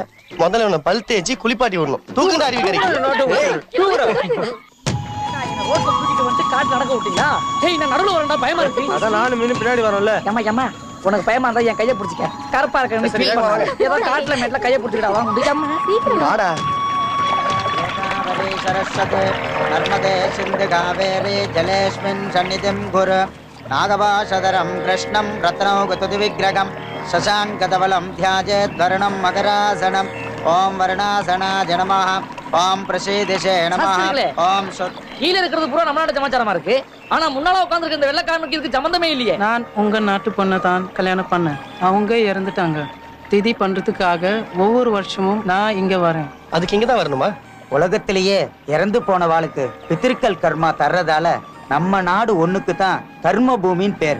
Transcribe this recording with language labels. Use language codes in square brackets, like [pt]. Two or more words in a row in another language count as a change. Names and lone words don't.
[ta] முதல்ல உன்னை பல் தேய்ச்சி குளிப்பாட்டி விடணும். தூக்குங்க அறிவிக்கறீங்க. ரோட்ல தூக்கிட்டு வந்து காட்டு நடக்க விட்டீங்களா? டேய் நான் நடுவுல வரேன்டா பயமா இருக்கு. அத நானும் மீன் பின்னாடி வரேன்ல. ஏமா ஏமா உனக்கு பயமா இருந்தா என் கையை பிடிச்சிக்க. கரப்பா இருக்கன்னு ஃபீல் பண்ணாத. ஏதோ காட்டுல மேட்ல கையை பிடிச்சிடா வா முடியாம சீக்கிரம் வாடா. [sa] सरस्वती नर्मदे सिन्धु कावेरी जलेस्मिन् सन्निधिं कुरु नागभाषधरं कृष्णं रत्नौघतुविग्रहं शशाङ्कधवलं ध्यायेत् वर्णं मकरासनम् ॐ वर्णासनाय नमः ॐ प्रचेतसे नमः [ta] சாஸ்திரிகளே. [sa] ॐ सत् [ta] கீழ இருக்கிறது பூரா நம்ம நாட்டு சமாச்சாரமா இருக்கு ஆனா முன்னால உட்கார்ந்திருக்க இந்த வெள்ளைக்காரனுக்கு இதுக்கு சம்பந்தமே இல்லையே. நான் உங்க நாட்டு பொண்ணை தான் கல்யாணம் பண்ணேன். அவங்க இறந்துட்டாங்க. திதி பண்றதுக்காக ஒவ்வொரு வருஷமும் நான் இங்க வரேன். அதுக்கு இங்க தான் வரணுமா? உலகத்திலேயே இறந்து போனவாளுக்கு பித்திருக்கள் கர்மா தர்றதால நம்ம நாடு ஒண்ணுக்கு தான் கர்ம பூமின்னு பேர்.